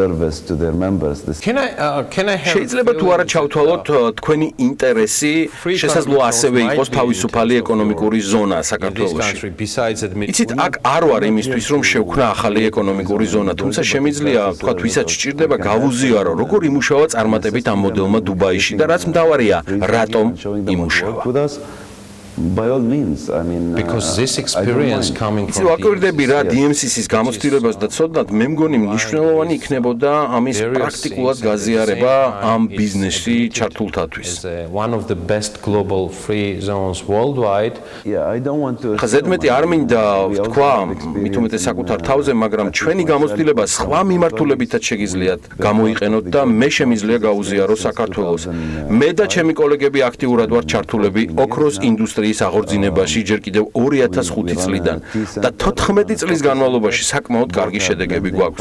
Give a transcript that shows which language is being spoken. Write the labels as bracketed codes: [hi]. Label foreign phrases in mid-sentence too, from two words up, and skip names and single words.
[ka] შეიძლება თუ არა ჩავთვალოთ თქვენი ინტერესი, შესაძლოა ასევე იყოს თავისუფალი ეკონომიკური ზონა საქართველოში. იცით, აქ არ ვარ იმისთვის, რომ შევქმნა ახალი ეკონომიკური ზონა, თუმცა შემიძლია ვთქვათ, ვისაც სჭირდება გავუზიარო, როგორ იმუშავა წარმატებით ამ მოდელმა დუბაიში და რაც მთავარია, რატომ იმუშავა. [en] by all means, I mean, because this experience coming from [ka] ვაკვირდები რა DMCC-ს გამოცდილებას და ცოდნად მე მგონი მნიშვნელოვანი იქნებოდა ამის პრაქტიკულად გაზიარება ამ ბიზნესში ჩართულთათვის. [en] one of the best global free zones worldwide. Yeah, I don't want to [ka] ზედმეტი არ მინდა ვთქვა, მით უმეტეს საკუთარ თავზე, მაგრამ ჩვენი გამოცდილება სხვა მიმართულებითაც შეგიძლიათ გამოიყენოთ და მე შემიძლია გაუზიარო საქართველოს. მე და ჩემი კოლეგები აქტიურად ვართ ჩართულები ოქროს ინდუსტრიაში ინდუსტრიის აღორძინებაში ჯერ კიდევ 2005 წლიდან და 14 წლის განმავლობაში საკმაოდ კარგი შედეგები გვაქვს.